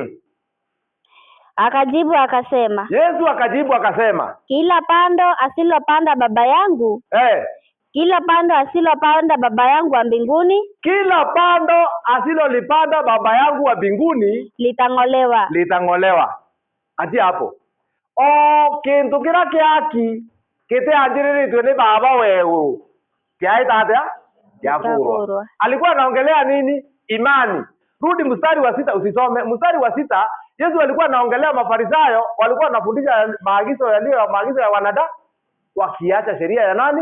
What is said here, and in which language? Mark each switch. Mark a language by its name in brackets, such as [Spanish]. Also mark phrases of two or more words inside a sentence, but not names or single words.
[Swahili] Akajibu akasema. Yesu akajibu akasema. Kila pando asilopanda Baba yangu. Kila pando asilopanda Baba yangu wa mbinguni. Kila pando asilolipanda Baba yangu wa mbinguni litang'olewa. Ati hapo. [Meru] Kintu kira kiaki kite anjiriritwe ni Baba wewe. Kiaita hata yafurwa. [Swahili] Alikuwa anaongelea nini? Imani. Rudi mstari wa 6 usisome. Mstari wa 6 Yesu alikuwa anaongelea Mafarisayo, walikuwa wanafundisha maagizo ya wanadamu wakiacha sheria ya nani?